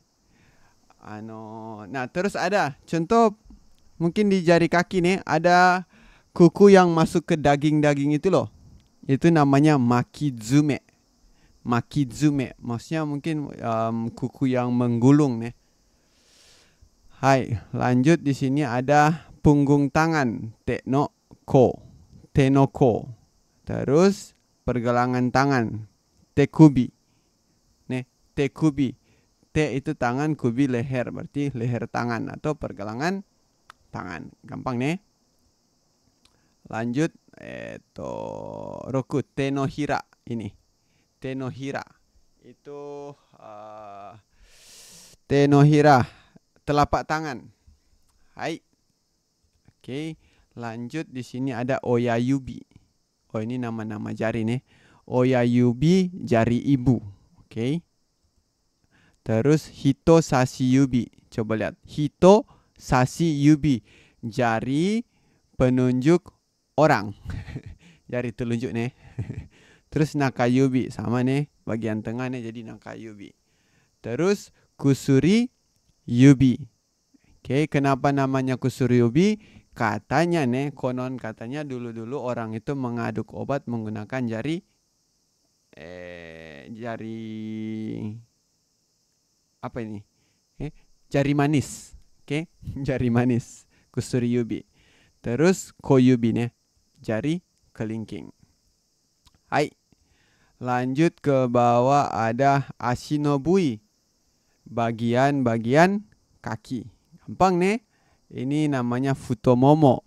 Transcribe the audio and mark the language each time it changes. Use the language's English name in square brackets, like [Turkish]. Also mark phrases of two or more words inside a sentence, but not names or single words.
[Indonesian] Nah, terus ada contoh mungkin di jari kaki nih ada kuku yang masuk ke daging-daging itu loh. Itu namanya makizume. Makizume, maksudnya mungkin kuku yang menggulung nih. Hai, lanjut di sini ada punggung tangan, [Japanese] 手の甲. 手の甲. [Indonesian] Terus pergelangan tangan, tekubi. Nih, tekubi. Te itu tangan, kubi leher, berarti leher tangan atau pergelangan tangan. Gampang nih. Lanjut, roku [Japanese] 手の平 [Indonesian] ini. [Japanese] 手の平 [Indonesian] itu [Japanese] 手の平, [Indonesian] telapak tangan. Hai. Oke, lanjut di sini ada oyayubi. Oh, ini nama-nama jari nih. Oyayubi, jari ibu. Oke. [Japanese] Terus 人差し指. [Indonesian] Coba lihat. [Japanese] 人差し指, [Indonesian] jari penunjuk orang. Jari telunjuk nih. Terus nakayubi sama nih, bagian tengah nih jadi nakayubi. [Japanese] Terus 薬指. [Indonesian] Oke, kenapa namanya [Japanese] 薬指? [Indonesian] Katanya nih, konon katanya dulu-dulu orang itu mengaduk obat menggunakan jari apa ini? Jari manis. Oke, jari manis. [Japanese] 薬指. [Indonesian] Terus koyubi nih, jari kelingking. Hai. Lanjut ke bawah ada ashinobui, bagian-bagian kaki. Gampang nih. Ini namanya futomomo.